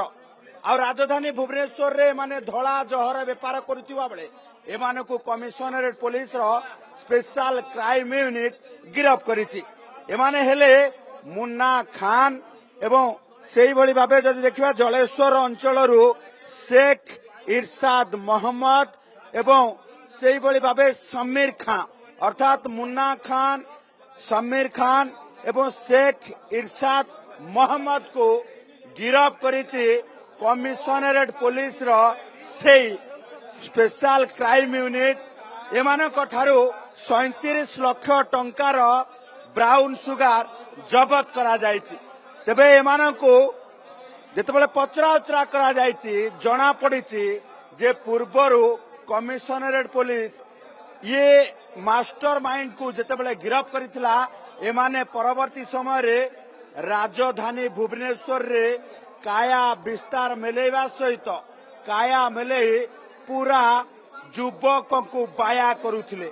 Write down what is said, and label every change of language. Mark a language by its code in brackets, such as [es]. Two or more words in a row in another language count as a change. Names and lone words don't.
[or] ଆଉ ରାଜଧାନୀ ଭୁବନେଶ୍ୱରରେ ଏମାନେ ଧଳା ଜହର ବେପାର କରୁଥିବା ବେଳେ ଏମାନଙ୍କୁ କମିଶନରେଟ ପୋଲିସର ସ୍ପେଶାଲ କ୍ରାଇମ ୟୁନିଟ ଗିରଫ କରିଛି। ଏମାନେ ହେଲେ ମୁନ୍ନା ଖାନ ଏବଂ ସେଇଭଳି ଭାବେ ଯଦି ଦେଖିବା ଜଳେଶ୍ୱର ଅଞ୍ଚଳରୁ शेख इरशाद मोहम्मद ଏବଂ ସେଇଭଳି ଭାବେ ସମୀର ଖାନ ଅର୍ଥାତ ମୁନ୍ନା ଖାନ, ସମୀର ଖାନ ଏବଂ शेख इरशाद मोहम्मद को गिरफ କରିଛି କମିଶନରେଟ ପୋଲିସର ସେଇ ସ୍ପେଶାଲ କ୍ରାଇମ ୟୁନିଟ। ଏମାନଙ୍କ ଠାରୁ 37 ଲକ୍ଷ ଟଙ୍କାର ବ୍ରାଉନ ସୁଗାର ଜବତ କରାଯାଇଛି। ତେବେ ଏମାନଙ୍କୁ ଯେତେବେଳେ ପଚରାଉଚରା କରାଯାଇଛି ଜଣା ପଡିଛି ଯେ ପୂର୍ବରୁ କମିଶନରେଟ ପୋଲିସ ଇଏ ମାଷ୍ଟର ମାଇଣ୍ଡ କୁ ଯେତେବେଳେ ଗିରଫ କରିଥିଲା ଏମାନେ ପରବର୍ତ୍ତୀ ସମୟରେ ରାଜଧାନୀ ଭୁବନେଶ୍ୱରରେ କାୟା ବିସ୍ତାର ମେଲେଇବା ସହିତ କାୟା ମେଲେଇ ପୁରା ଯୁବକଙ୍କୁ ବାୟା କରୁଥିଲେ।